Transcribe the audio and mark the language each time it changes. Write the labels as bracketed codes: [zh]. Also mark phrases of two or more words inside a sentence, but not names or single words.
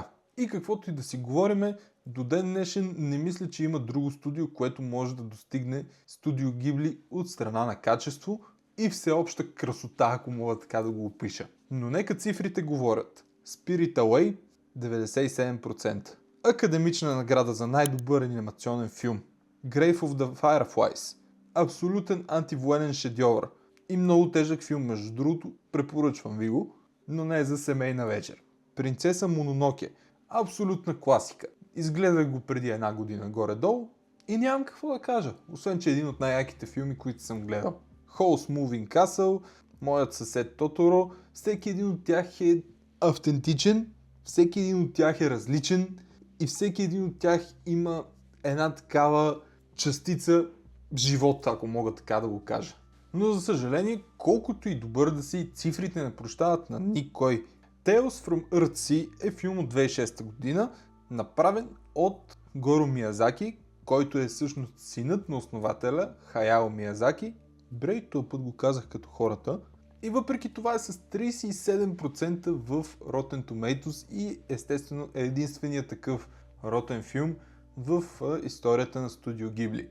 [bg] И каквото и да си говориме, до ден днешен не мисля, че има друго студио, което може да достигне Студио Ghibli от страна на качество и всеобща красота, ако мога така да го опиша. Но нека цифрите говорят. Spirit Away 97%. Академична награда за най-добър анимационен филм. Grave of the Fireflies. Абсолютен антивоенен шедьовър. И много тежък филм, между другото, препоръчвам ви го, но не е за семейна вечер. Принцеса Мононоке. Абсолютна класика. Изгледах го преди една година горе-долу и нямам какво да кажа, освен че е един от най-яките филми, които съм гледал. Howl's Moving Castle, Моят съсед Тоторо, всеки един от тях е автентичен, всеки един от тях е различен и всеки един от тях има една такава частица живот, ако мога така да го кажа. Но за съжаление, колкото и добър да си, цифрите не прощават на никой. Tales from Earthsea е филм от 2006 година, направен от Горо Миязаки, който е всъщност синът на основателя Хаяо Миязаки. Брей, този път го казах като хората. И въпреки това е с 37% в Rotten Tomatoes и естествено е единственият такъв ротен филм в историята на Студио Ghibli.